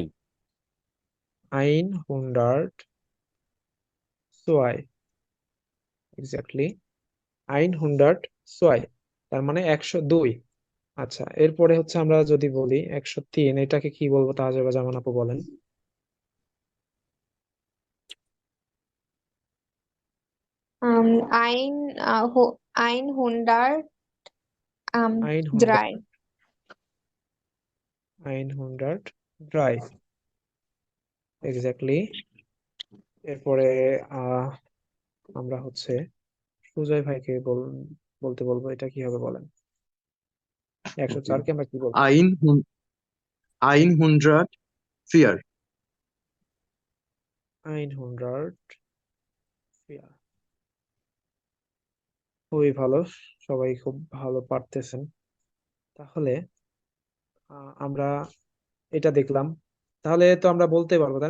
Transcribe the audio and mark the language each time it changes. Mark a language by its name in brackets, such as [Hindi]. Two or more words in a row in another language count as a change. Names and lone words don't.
[German] ein hundert zwei, [Bangla] এক্স্যাক্টলি, [German] ein hundert zwei, [Bangla] তার মানে 102। আচ্ছা, এরপরে হচ্ছে আমরা যদি বলি 103, এটাকে কি বলবো তাহলে যেমন আপু বলেন। [German] Um, ein, einhundert, আইন drei. hundert, ein hundert drei, এক্স্যাক্টলি। [Bangla] এরপরে আহ আমরা হচ্ছে সুজয় ভাইকে বলতে বলবো, এটা কি হবে বলেন? 104 কে আমরা কি বলবো? [German] Ein, Einhundert, vier. ein hundert, [Bangla] খুবই ভালো, সবাই খুব ভালো পারতেছেন। তাহলে আমরা এটা দেখলাম, তাহলে তো আমরা বলতে পারবো তাই না?